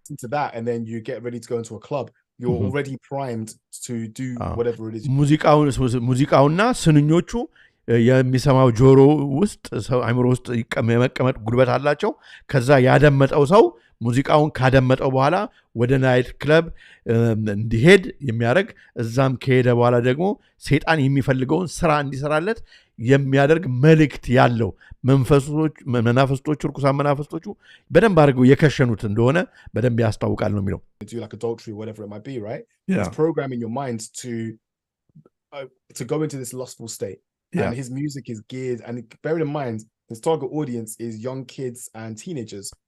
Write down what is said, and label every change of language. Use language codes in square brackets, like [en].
[en] to that and then you get ready to go into a club you're already primed to do whatever it is [am] ሙዚቃውና ስንኞቹ የሚሰማው ጆሮ ውስጥ ሰው አይምሮ ውስጥ የመቀመጥ ጉልበት አላቸው ከዛ ያደመጠው ሰው ሙዚቃውን ካደመጠው በኋላ ወደ ናይት ክለብ እንዲሄድ የሚያደርግ እዛም ከሄደ በኋላ ደግሞ ሰይጣን የሚፈልገውን ስራ እንዲሰራለት የሚያደርግ መልእክት ያለው መናፍስቶቹ ርኩሳን መናፍስቶቹ በደንብ አድርገው የከሸኑት እንደሆነ በደንብ ያስታውቃል ነው የሚለው። [en] do like adultery, whatever it might be, right? Yeah. It's programming your mind to go into this lustful state. Yeah. And his music is geared, and bearing in mind his target audience is young kids and teenagers.